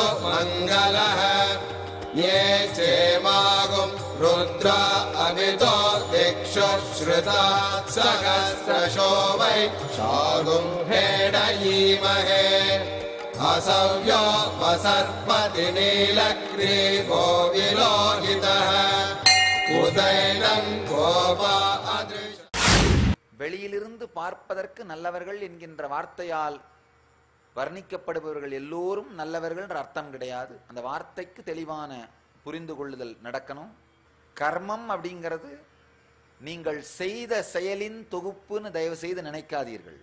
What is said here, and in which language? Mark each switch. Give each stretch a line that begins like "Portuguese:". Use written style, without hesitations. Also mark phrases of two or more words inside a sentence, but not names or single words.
Sanskrit: मङ्गलः ये चेमागुं रुद्र अमितो दिक्षु श्रुता सहस्रशो वै शागुं हेडयीमहे असव्यो वसर्पति नीलग्रीवो विलोहितः उदैनं गोपा अदृश.
Tamil: வெளியிலிருந்து பார்ப்பதற்கு நல்லவர்கள் என்கின்ற வார்த்தையால் வர்ணிக்கப்படுபவர்கள் எல்லோரும் நல்லவர்கள் என்ற அர்த்தம் கிடையாது. அந்த வார்த்தைக்கு தெளிவான புரிந்து கொள்ளுதல் நடக்கணும். கர்மம் அப்படிங்கிறது நீங்கள் செய்த செயலின் தொகுப்புன்னு தயவு செய்து நினைக்காதீர்கள்.